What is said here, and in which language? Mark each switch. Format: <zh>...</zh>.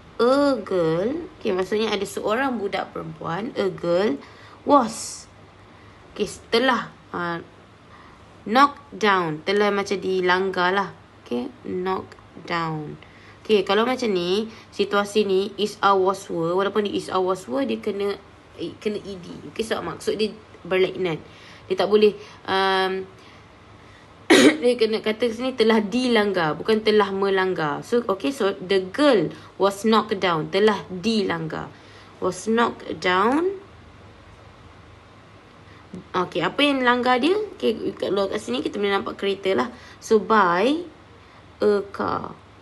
<en>a girl, okay,</en> <ms>maksudnya ada seorang budak perempuan,</ms> <en>a girl was, okay,</en> <ms>telah</ms> <en>knocked down,</en> <ms>telah macam dilanggar lah,</ms> <en>okay, knocked down.</en> <ms>Okay, kalau macam ni, situasi ni</ms> <en>is a was were,</en> <ms>walaupun dia is a was were, dia kena ed. Okay, sebab maksud dia berlainan. Dia tak boleh dia kena kata sini telah dilanggar, bukan telah melanggar.</ms> <en>So okay, so the girl was knocked down,</en> <ms>telah dilanggar,</ms> <en>was knocked down.</en> <ms>Okay, apa yang langgar dia? Okay, kalau kat sini kita boleh nampak kereta lah.</ms> <en>So by a car.</en>